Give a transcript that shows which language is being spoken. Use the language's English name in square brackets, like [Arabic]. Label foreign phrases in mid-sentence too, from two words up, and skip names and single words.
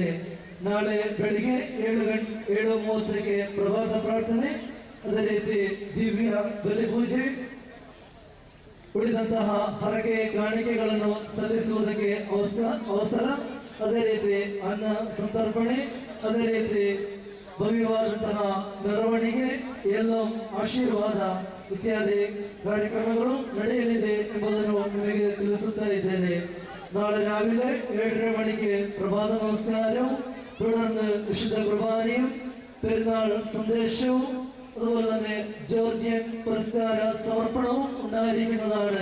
[Kannada] ನಾಳೆ ಬೆಳಿಗ್ಗೆ 7:30ಕ್ಕೆ ಪ್ರಭಾತ ಪ್ರಾರ್ಥನೆ, ಅದೇ ರೀತಿ ದಿವ್ಯ ಬಲಿಪೂಜೆ, ಉಳಿದಂತಹ ಹರಕೆ ಕಾಣಿಕೆಗಳನ್ನು ಸಲ್ಲಿಸುವುದಕ್ಕೆ ಅವಸರ, ಅದೇ ರೀತಿ ಅನ್ನ ಸಂತರ್ಪಣೆ, ಅದೇ ರೀತಿ ಭವ್ಯವಾದಂತಹ ಮೆರವಣಿಗೆ, ಎಲ್ಲ ಆಶೀರ್ವಾದ ಇತ್ಯಾದಿ ಕಾರ್ಯಕ್ರಮಗಳು ನಡೆಯಲಿದೆ ಎಂಬುದನ್ನು ನಿಮಗೆ ತಿಳಿಸುತ್ತಾ ಇದ್ದೇನೆ. [Malayalam] ನಾಳೆ രാവിലെ 7:30 മണിക്ക് പ്രഭാത നമസ്കാരവും തുടർന്ന് വിശുദ്ധ കുർബാനയും പെരുന്നാൾ സന്ദേശവും അതുപോലെ തന്നെ ജോർജിയൻ പുരസ്കാര സമർപ്പണവും ഉണ്ടായിരിക്കുന്നതാണ്.